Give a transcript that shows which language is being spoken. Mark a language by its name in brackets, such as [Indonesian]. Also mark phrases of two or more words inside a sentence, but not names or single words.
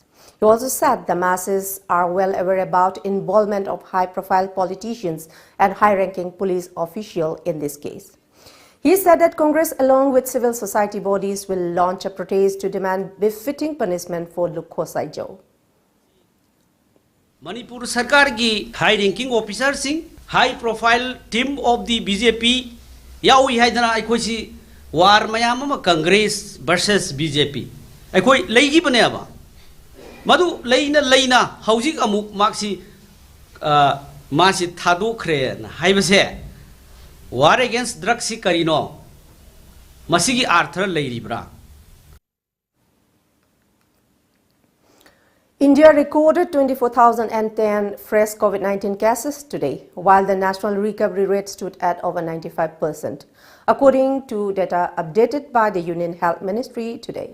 [English] He also said the masses are well aware about involvement of high-profile politicians and high-ranking police officials in this case. He said that Congress, along with civil society bodies, will launch a protest to demand befitting punishment for Lukho Saijo. [Manipuri] Manipur Sarkar ki [English] high ranking officer [Manipuri] sing [English] high profile team of the BJP [Manipuri] yaui haidana aikoi si war mayam ama Congress versus BJP aikoi leigi bane aba madu leina haujik amuk maksi masi thadokre na haibase [English] war against drugs [Manipuri] si karino masigi arthar leiribra. [English] India recorded 24,010 fresh COVID-19 cases today, while the national recovery rate stood at over 95%, according to data updated by the Union Health Ministry today.